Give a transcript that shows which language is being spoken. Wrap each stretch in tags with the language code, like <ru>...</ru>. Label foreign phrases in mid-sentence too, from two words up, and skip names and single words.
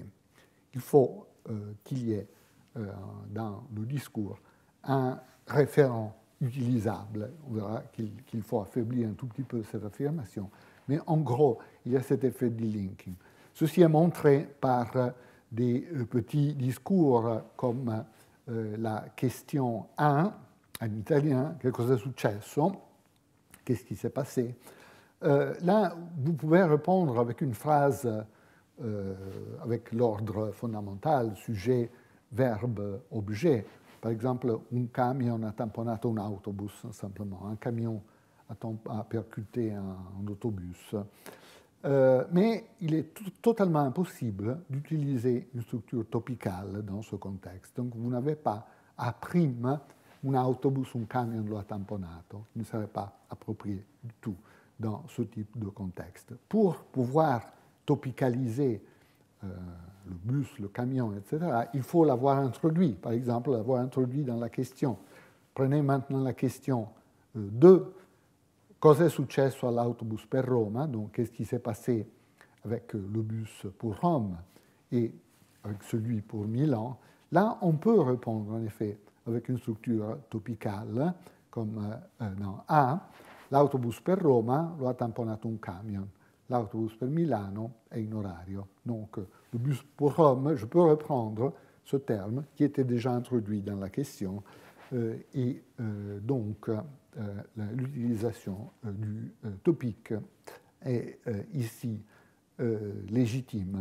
<fr>Il faut qu'il y ait dans le discours un référent utilisable. On verra qu'il faut affaiblir un tout petit peu cette affirmation. Mais en gros, il y a cet effet de linking. Ceci est montré par des petits discours comme la question 1 en italien,</fr> <it>che cosa è successo,</it> <fr>qu'est-ce qui s'est passé. Là, vous pouvez répondre avec une phrase avec l'ordre fondamental, sujet, verbe, objet. Par exemple,</fr> <it>un camion ha tamponato un autobus,</it> <fr>simplement. Un camion a percuté un autobus. Mais il est totalement impossible d'utiliser une structure topicale dans ce contexte. Donc, vous n'avez pas a prime</fr> <it>un autobus, un camion lo ha tamponato,</it> <fr>qui ne serait pas approprié du tout dans ce type de contexte. Pour pouvoir topicaliser le bus, le camion, etc., il faut l'avoir introduit. Par exemple, l'avoir introduit dans la question. Prenez maintenant la question 2.</fr> <it>Cosa è successo all'autobus per Roma?</it> <fr>Donc, qu'est-ce qui s'est passé avec le bus pour Rome et avec celui pour Milan? Là, on peut répondre, en effet, avec une structure topicale, comme dans A.</fr> <it>L'autobus per Roma lo ha tamponato un camion. l'autobus per Milano è in orario.</it> <fr>Donc, le bus pour Rome, je peux reprendre ce terme qui était déjà introduit dans la question, et donc l'utilisation du topique est ici légitime.</fr>